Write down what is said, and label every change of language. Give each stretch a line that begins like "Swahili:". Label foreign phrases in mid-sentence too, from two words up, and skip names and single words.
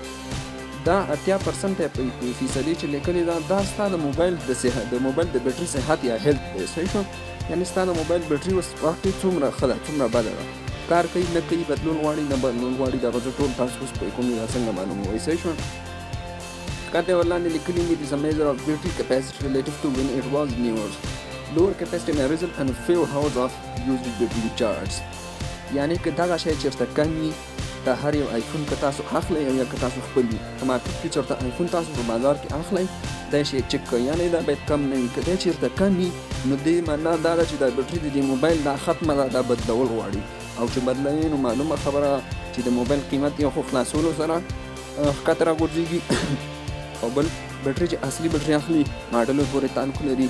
Pashto: دا 80% فیصدي چې لیکلي دا ستا د موبایل د صحت د موبایل د بیټري صحت یا هیلث دی. صحیح شو؟ یعنې ستا د موبایل بیټري اوس وخت کې څومره ښه ده، څومره بده ده، کار کوي نه کوي، بدلون غواړي نه بدلون غواړي، دغه زه ټول تاسو اوس پوه کوم دا څنګه معلوموئ. صحیح شو؟ ښکته یې ورلاندې لیکلي دي
English: is a measure of battery capacity relative to when it was newer. Lower capacity may result in few hours of used battery charge.
Pashto: یعنې که دغه شی چېرته کم وي د هر یو آیفون که تاسو اخلئ او یا که تاسو خپل وي، په مارکېټ کې چېرته آیفون تاسو په بازار کې اخلئ دا شی چک کوئ، یعنې دا باید کم نه وي. که دی چېرته کم وي نو دې معنا دا ده چې دا بیټري د دې موبایل دا ختمه ده، دا بدلول غواړي، او چې بدلوي نو معلومه خبره چې د موبایل قیمت یو خو خلاصولو سره ښکته راغورځېږي او بل بیټري چې اصلي بیټري اخلي ماډلو پورې تعلق لري.